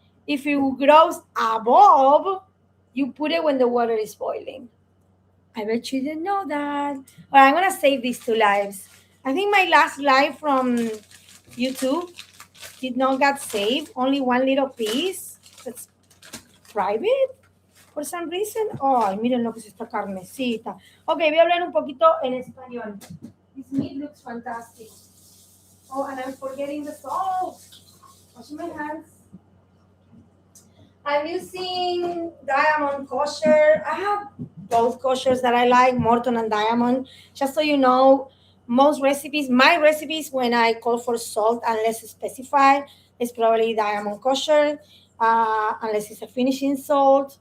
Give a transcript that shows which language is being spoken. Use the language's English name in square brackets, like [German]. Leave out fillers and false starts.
[English] If it grows above, you put it when the water is boiling. I bet you didn't know that. Well, I'm gonna save these two lives. I think my last live from YouTube did not get saved. Only one little piece. That's private for some reason. [Spanish] Ay, miren lo que es esta carnecita. Ok, voy a hablar un poquito en español. [English] This meat looks fantastic. Oh, and I'm forgetting the salt. Wash my hands. I'm using Diamond Kosher. I have both koshers that I like, Morton and Diamond. Just so you know, most recipes, my recipes, when I call for salt, unless it's specified, it's probably Diamond Kosher, unless it's a finishing salt.